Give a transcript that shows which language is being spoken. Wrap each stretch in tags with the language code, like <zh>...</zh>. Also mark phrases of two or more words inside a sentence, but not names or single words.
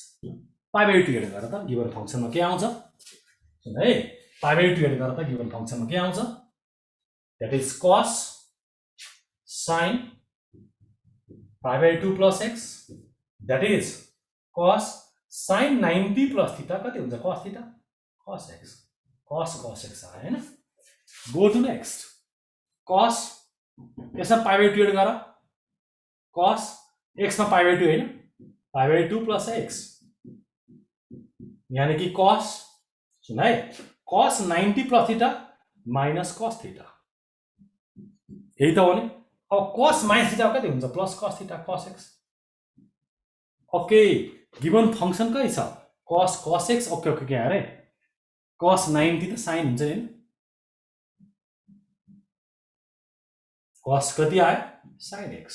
<en>pi by 2 add</en> <ne>गरेर त</ne> <en>given functionमा</en> <ne>के आउँछ सुन है</ne> <en>pi by 2 add</en> <ne>गरेर त</ne> <en>given functionमा</en> <ne>के आउँछ</ne> <en>that is cos sine pi by 2 plus x that is cos sine 90 plus theta</en> <ne>कति हुन्छ</ne> <en>cos theta cos x cos x</en> <ne>आयो होइन.</ne> <en>go to next cos यसमा pi by 2 add गर cos xमा pi by 2 होइन pi by 2 plus x</en> <ne>यानी कि</ne> <en>कस</en> <ne>सुन है</ne> <en>cos 90 plus theta minus cos theta</en> <ne>यही त हो नि.</ne> <en>अब cos minus theta</en> <ne>कति हुन्छ</ne> <en>plus cos theta cos x. okay given function</en> <ne>कति छ</ne> <en>cos x.</en> <ne>ओके के अरे कस 90 त साइन हुन्छ नि कस कति आयो</ne> <en>sine x.</en>